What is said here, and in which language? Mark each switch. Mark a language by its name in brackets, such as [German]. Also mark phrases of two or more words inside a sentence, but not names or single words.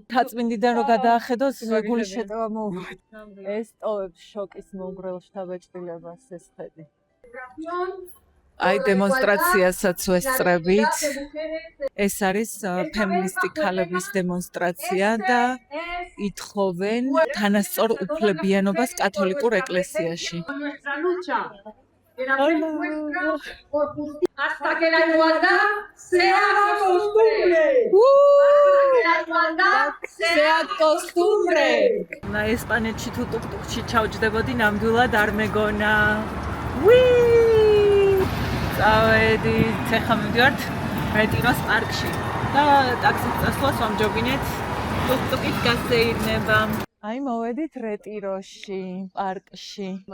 [Georgian] თაწმინდიდან რო გადაახედოს, გული შეტევა მოუვიდა. ეს ტოვებს შოკის მომგვრელ შთაბეჭდილებას ეს ხედი. აი დემონსტრაციასაც ვესწრებით. ეს არის ფემინისტი ქალების დემონსტრაცია და ითხოვენ თანასწორ უფლებიანობას კათოლიკურ ეკლესიაში. [Spanish] Hasta que la igualdad sea costumbre. Sea costumbre. [Georgian] Na ესპანეთში თუ ტუკტუკში ჩავჯდებოდი, ნამდვილად არ მეგონა. წავედი, ეხლა მივდივართ რეტიროს პარკში და ტაქსის წასვლას ვამჯობინეთ ტუკტუკით გასეირნება. აი მოვედით რეტიროში, პარკში.